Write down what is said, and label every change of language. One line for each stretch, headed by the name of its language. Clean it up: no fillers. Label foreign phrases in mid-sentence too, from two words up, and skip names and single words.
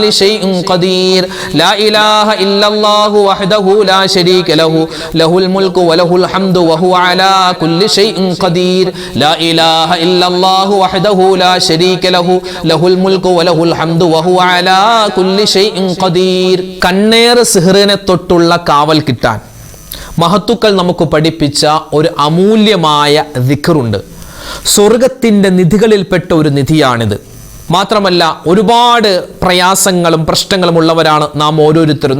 Arabic: شيء قدير لا إله إلا الله وحده لا شريك له له الملك وله الحمد وهو على كل شيء قدير لا إله إلا الله وحده لا شريك له له الملك وله الحمد وهو على كل شيء قدير
Malayalam: കണ്ണേർ സിഹ്റിനെ തൊട്ടുള്ള കാവൽ കിട്ടാൻ മഹത്തുക്കൾ നമുക്ക് പഠിപ്പിച്ച ഒരു അമൂല്യമായ ദിക്റുണ്ട്. സ്വർഗത്തിൻ്റെ നിധികളിൽപ്പെട്ട ഒരു നിധിയാണിത്. മാത്രമല്ല ഒരുപാട് പ്രയാസങ്ങളും പ്രശ്നങ്ങളും ഉള്ളവരാണ് നാം ഓരോരുത്തരും.